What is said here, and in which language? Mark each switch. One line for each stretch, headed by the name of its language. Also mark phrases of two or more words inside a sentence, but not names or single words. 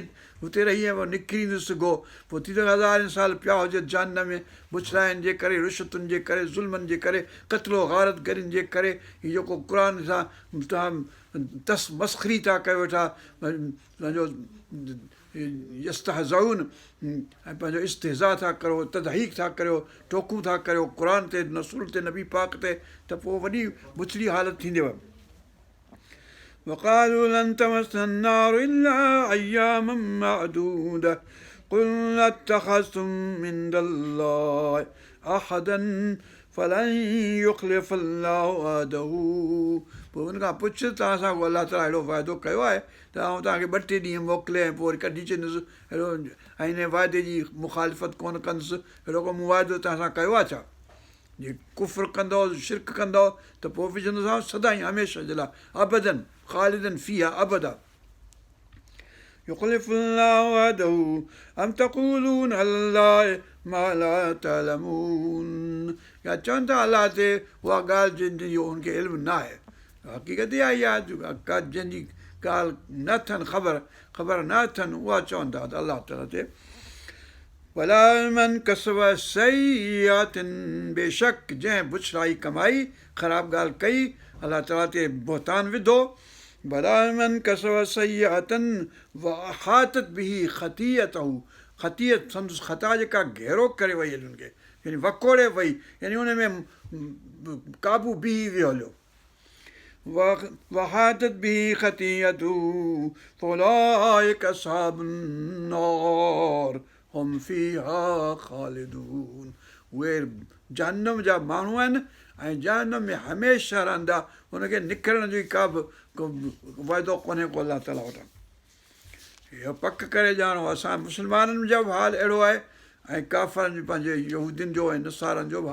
Sindhi: हुते रही ऐं निकिरी न सघो, पोइ थी सघे हज़ारनि साल पिया हुजे जहन्नम में, बुछड़ाइनि जे करे, रिश्वतुनि जे करे, ज़ुल्मनि जे करे, क़त्लो गारत गरियुनि जे करे, हीउ जेको क़ुर सां तव्हां मस्ख़री था कयो वेठा, पंहिंजो यस्तहज़ऊन ऐं पंहिंजो इस्तिहज़ा था करो, तदहीक था करियो, टोकूं था करियो क़ुर ते, रसूल ते, नबी पाक ते, त पोइ वॾी बुछड़ी हालत थींदव।
Arabic: وقالوا لن تمسنا النار إلا أياما معدودة قل اتخذتم من الله أحدا فلن يخلف الله وعده
Sindhi: पोइ हुन खां पुछ तव्हां सां अलाह ताला अहिड़ो वाइदो कयो आहे त आउं तव्हांखे 2-3 ॾींहं मोकिले ऐं पोइ वरी कढी छॾींदुसि, अहिड़ो ऐं हिन वाइदे जी मुखालिफ़त कोन कंदुसि, अहिड़ो को मूं वाइदो तव्हां सां कयो आहे छा? जे कुफ़्र कंदव, शिरक कंदव त पोइ विझंदोसांव सदाईं हमेशह जे लाइ,
Arabic: أبدا خالدين فيها أبدا. يخلف الله وعده أم تقولون على الله ما لا تعلمون
Sindhi: या चवनि था अलाह ते उहा ॻाल्हि जंहिंजी हुनखे इल्मु न आहे, हक़ीक़त इहा ई आहे जंहिंजी ॻाल्हि न अथनि ख़बर न अथनि, उहा चवनि था त अलाह ताला ते
Arabic: ولا من كسب سيئة,
Sindhi: बेशक जंहिं बुछड़ाई कमाई, ख़राबु ॻाल्हि कई, अलाह ताला ते बहतान विधो।
Arabic: ولا من كسب سيئة وأحاطت به خطيئته,
Sindhi: ख़तीअत संदसि ख़ता जेका घेरो करे वई हली हुनखे, यानी वकोड़े वई, यानी उन में काबू बीही वियो हलियो।
Arabic: وأحاطت به خطيئته فأولئك أصحاب النار هم فيها خالدون,
Sindhi: उहे जहन्नम जा माण्हू आहिनि ऐं जहन्नम में हमेशह रहंदा, हुनखे निकिरण जी का बि वाइदो कोन्हे को अलाह ताला वटां। इहो पक करे ॼाणो असां मुस्लमाननि जो बि हाल अहिड़ो आहे ऐं काफ़रनि पंहिंजे यहूदियुनि जो ऐं नसारनि जो बि